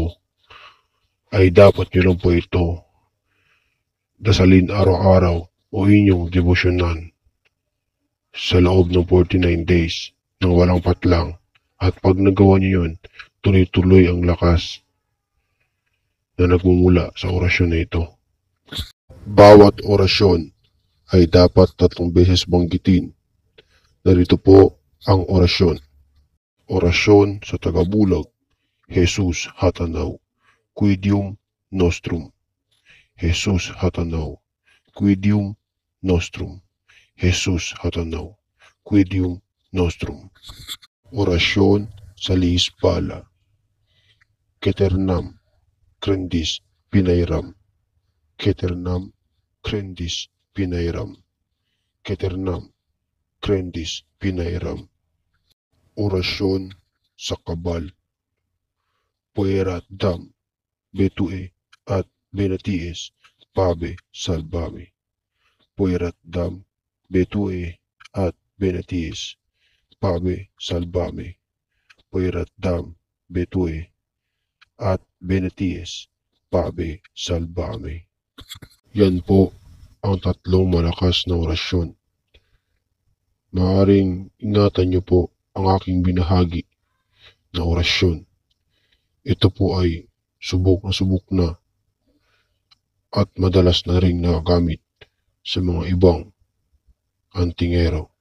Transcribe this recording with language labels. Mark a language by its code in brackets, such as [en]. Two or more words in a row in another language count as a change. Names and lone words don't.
[tl] Ay dapat nyo lang po ito dasalin araw-araw o inyong debosyonan sa loob ng 49 days nang walang patlang, at pag nagawa niyo yun, tuloy-tuloy ang lakas na nagmumula sa orasyon na ito. Bawat orasyon ay dapat 3 beses banggitin. Narito po ang orasyon. Orasyon sa tagabulag, Jesus Hatanaw, Quidium Nostrum. Jesus Hatanaw, Quidium Nostrum. Jesus Hatanaw, Quidium Nostrum. Orasyon sa liispala, Keternam Crendis Pinairam, Keternam Crendis Pinairam, Keternam Crendis Pinairam. Orasyon sa kabal, Puerat Dam Betue at Benatiis Pabe Salvame. Puerat Dam Betue at Benatiis Pabe Salvame. Puerat Dam Betue at Benatiis Pabe Salvame. Yan po ang 3 malakas na orasyon. Maaaring ingatan niyo po ang aking binahagi na orasyon. Ito po ay subok na at madalas na ring nagagamit sa mga ibang antingera.